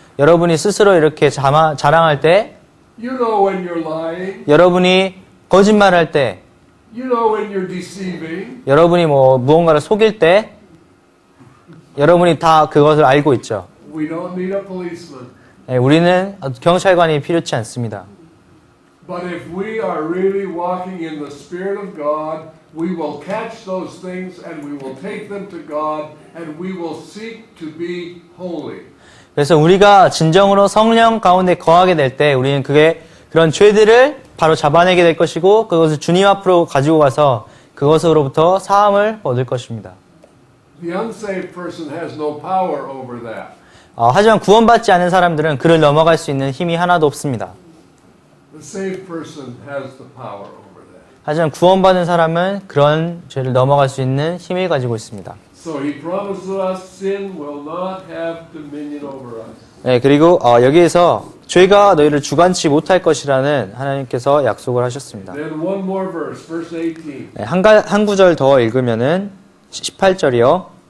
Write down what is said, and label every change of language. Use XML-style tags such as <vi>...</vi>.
<ko>여러분이 스스로 이렇게 자랑할 때,</ko> <en>You know when you're lying.</en> <ko>여러분이 거짓말할 때,</ko> <en>You know when you're deceiving.</en> <ko>여러분이 무언가를 속일 때, 여러분이 다 그것을 알고 있죠.</ko> <en>We don't need a policeman.</en> <ko>예, 우리는 경찰관이 필요치 않습니다.</ko> <en>But if we are really walking in the Spirit of God, we will catch those things and we will take them to God and we will seek to be holy.</en> <ko>그래서 우리가 진정으로 성령 가운데 거하게 될 때 우리는 그런 죄들을 바로 잡아내게 될 것이고 그것을 주님 앞으로 가지고 가서 그것으로부터 사함을 얻을 것입니다.</ko> <en>The unsaved person has no power over that.</en> <ko>하지만 구원받지 않은 사람들은 그를 넘어갈 수 있는 힘이 하나도 없습니다.</ko> <en>The saved person has the power over that.</en> <ko>하지만 구원받은 사람은 그런 죄를 넘어갈 수 있는 힘을 가지고 있습니다.</ko> <en>So he promises us sin will not have dominion over us.</en> <ko>네, 그리고 여기에서 죄가 너희를 주관치 못할 것이라는 하나님께서 약속을 하셨습니다.</ko> <en>Then one more verse, verse 18.</en> <ko>네, 한 구절 더 읽으면은 18절이요.</ko>